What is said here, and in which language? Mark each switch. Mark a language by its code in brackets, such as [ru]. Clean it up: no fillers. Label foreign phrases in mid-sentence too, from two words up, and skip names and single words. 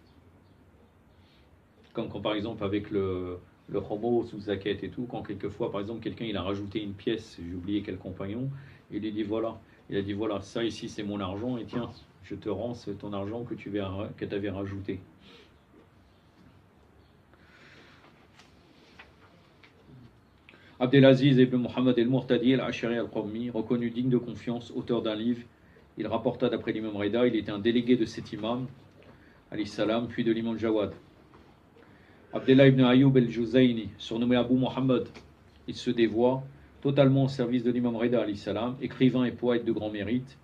[fr] Comme quand par exemple avec le robo sous zaket et tout, quand quelquefois par exemple quelqu'un il a rajouté une pièce, j'ai oublié quel compagnon, il a dit voilà, ça ici c'est mon argent, et tiens, je te rends ton argent que tu avais rajouté. Abdelaziz ibn Muhammad al-Murtadi al-Ashari al-Qawmi, reconnu digne de confiance, auteur d'un livre, il rapporta d'après l'imam Rida, il était un délégué de cet imam, [ar] عليه السلام, [fr] puis de l'imam Jawad. Abdullah ibn Ayyub al-Juzayni, surnommé Abu Muhammad, il se dévoie totalement au service de l'imam Reda [ar] عليه السلام, [fr] écrivain et poète de grand mérite.